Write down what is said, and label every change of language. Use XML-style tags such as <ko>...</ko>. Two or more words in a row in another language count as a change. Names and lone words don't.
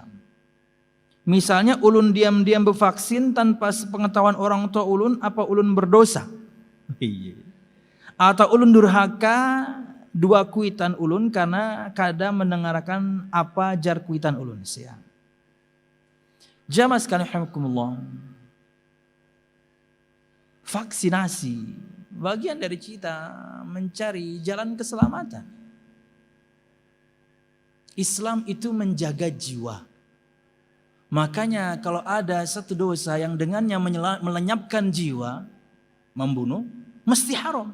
<bjn>Misalnya ulun diam-diam bevaksin tanpa sepengetahuan orang tua ulun, apa ulun berdosa? Atau ulun durhaka dua kuitan ulun karena kada mendengarkan apa jar kuitan ulun, siap.</bjn> <id>Jamaah sekalian rahimakumullah. Vaksinasi bagian dari kita mencari jalan keselamatan. Islam itu menjaga jiwa. Makanya kalau ada satu dosa yang dengannya melenyapkan jiwa, membunuh, mesti haram.</id>